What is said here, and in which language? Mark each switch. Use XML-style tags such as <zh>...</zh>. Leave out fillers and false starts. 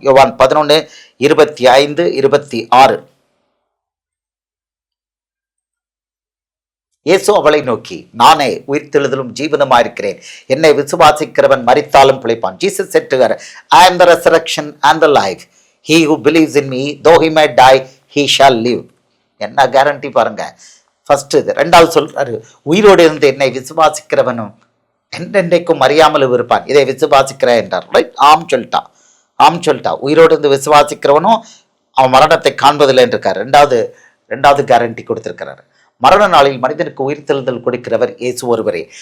<ta>யோவான் 11:25-26. இயேசு அவளை நோக்கி, நானே உயிர்த்தெழுதலும் ஜீவனமாயிருக்கிறேன், என்னை விசுவாசிக்கிறவன் மரித்தாலும் பிழைப்பான்.</ta> <en>Jesus said to her, I am the resurrection and the life. He who believes in me, though he may die, he shall live.</en> <ta>என்ன கேரண்டி பாருங்க. ஃபர்ஸ்ட் இது. 2வது சொல்றாரு, உயிரோடு இருந்து என்னை விசுவாசிக்கிறவனும் என்றென்றைக்கும் அறியாமல் இருப்பான், இதை விசுவாசிக்கிறேன் என்றார். ரைட்? ஆம் சொல்லிட்டா. உயிரோடு இருந்து விசுவாசிக்கிறவனும் அவன் மரணத்தை காண்பதில்லை என்றிருக்கார். ரெண்டாவது கேரண்டி கொடுத்திருக்கிறார். மரண நாளில் மனிதனுக்கு உயிர்த்தெழுதல் கொடுக்கிறவர் இயேசு ஒருவரே.</ta>